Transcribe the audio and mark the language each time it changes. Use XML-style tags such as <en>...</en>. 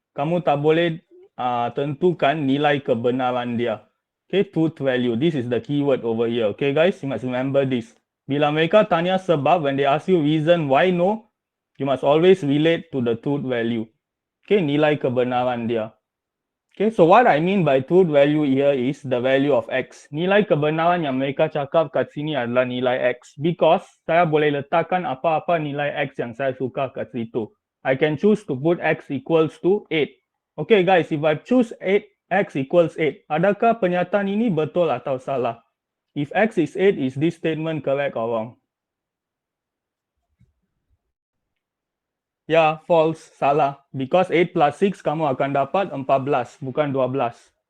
<ms>Kamu tak boleh tentukan nilai kebenaran dia.</ms> <en>Okay, truth value. This is the keyword over here. Okay, guys, you must remember this.</en> <ms>Bila mereka tanya sebab,</ms> <en>when they ask you reason why no, you must always relate to the truth value. Okay,</en> <ms>nilai kebenaran dia.</ms> <en>Okay, so what I mean by truth value here is the value of X.</en> <ms>Nilai kebenaran yang mereka cakap kat sini adalah nilai X.</ms> <en>Because</en> <ms>saya boleh letakkan apa-apa nilai X yang saya suka kat situ.</ms> <en>I can choose to put X equals to 8. Okay guys, if I choose 8, X equals 8.</en> <ms>Adakah pernyataan ini betul atau salah?</ms> <en>If X is 8, is this statement correct or wrong?</en> <ms>Ya,</ms> <en>false,</en> <ms>salah.</ms> <en>Because 8 plus 6</en> <ms>kamu akan dapat 14, bukan 12.</ms>